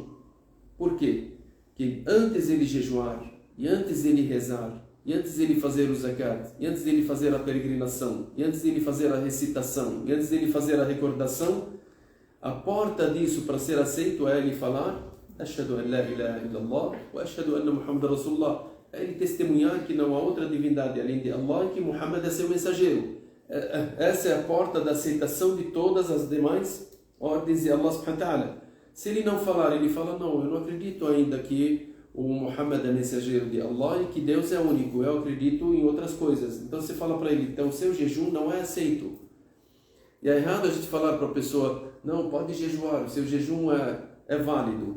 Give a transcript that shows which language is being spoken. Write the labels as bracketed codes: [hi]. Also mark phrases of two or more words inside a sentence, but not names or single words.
[pt] Por quê? Porque antes ele jejuar, e antes ele rezar, e antes ele fazer o zakat, e antes ele fazer a peregrinação, e antes ele fazer a recitação, e antes ele fazer a recordação, a porta disso para ser aceito é ele falar [ar] أشهد أن لا إله إلا الله وأشهد أن محمدا رسول الله. [pt] É ele testemunhar que não há outra divindade além de Allah e que Muhammad é seu mensageiro. Essa é a porta da aceitação de todas as demais ordens de Allah [ar] سبحانه وتعالى. [pt] Se ele não falar, ele fala, não, eu não acredito ainda que o Muhammad é mensageiro de Allah e que Deus é único, eu acredito em outras coisas. Então você fala para ele, então o seu jejum não é aceito. E é errado a gente falar para a pessoa, não, pode jejuar, o seu jejum é válido.